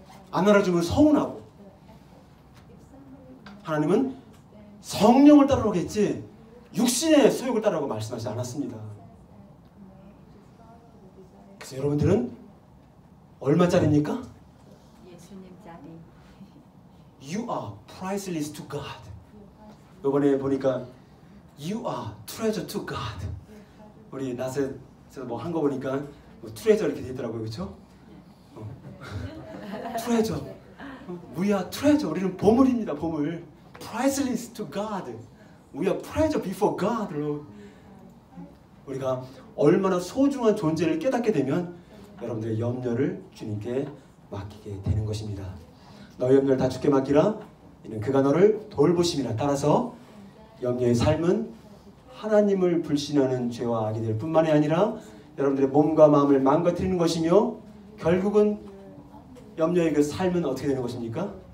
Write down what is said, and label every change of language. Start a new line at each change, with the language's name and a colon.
Korean: 안 알아주면 서운하고. 하나님은 성령을 따르라고 했지 육신의 소욕을 따르라고 말씀하지 않았습니다. 그래서 여러분들은 얼마짜리입니까? 예수님짜리.
English: You are priceless to God.
Korean: 이번에 보니까
English: You are treasure to God.
Korean: 우리 낫에서 뭐 한 거 보니까 뭐 트레저 이렇게 돼 있더라고요, 그렇죠?
English: 트레저. We are treasure.
Korean: 우리는 보물입니다, 보물.
English: Priceless to God. We are treasure before God.
Korean: 우리가 얼마나 소중한 존재를 깨닫게 되면 여러분들의 염려를 주님께 맡기게 되는 것입니다. 너의 염려를 다 주께 맡기라. 이는 그가 너를 돌보심이라. 따라서 염려의 삶은 하나님을 불신하는 죄와 악이 될 뿐만이 아니라 여러분들의 몸과 마음을 망가뜨리는 것이며 결국은 염려의 그 삶은 어떻게 되는 것입니까?